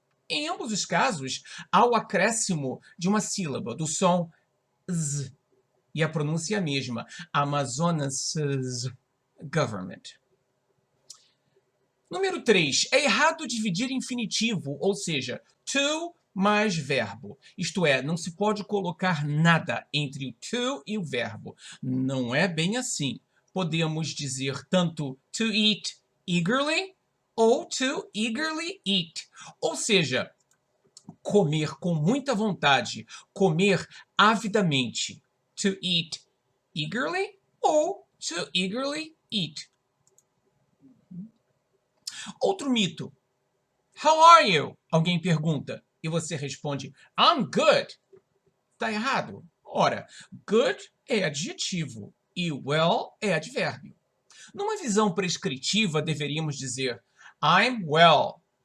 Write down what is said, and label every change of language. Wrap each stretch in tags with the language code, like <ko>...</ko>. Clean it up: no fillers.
<pt>Em ambos os casos, há o acréscimo de uma sílaba, do som z, e a pronúncia é a mesma,</pt> <en>Amazonas government.</en> <pt>Número 3. É errado dividir infinitivo, ou seja, to mais verbo. Isto é, não se pode colocar nada entre o to e o verbo. Não é bem assim. Podemos dizer tanto</pt> <en>to eat eagerly</en> <pt>ou</pt> <en>to eagerly eat.</en> <pt>Ou seja, comer com muita vontade, comer avidamente.</pt> <en>To eat eagerly ou to eagerly eat.</en> <pt>Outro mito.</pt> <en>How are you?</en> <pt>Alguém pergunta e você responde</pt> <en>I'm good.</en> <pt>Está errado. Ora, good é adjetivo e well é advérbio. Numa visão prescritiva, deveríamos dizer</pt> <en>I'm well.</en>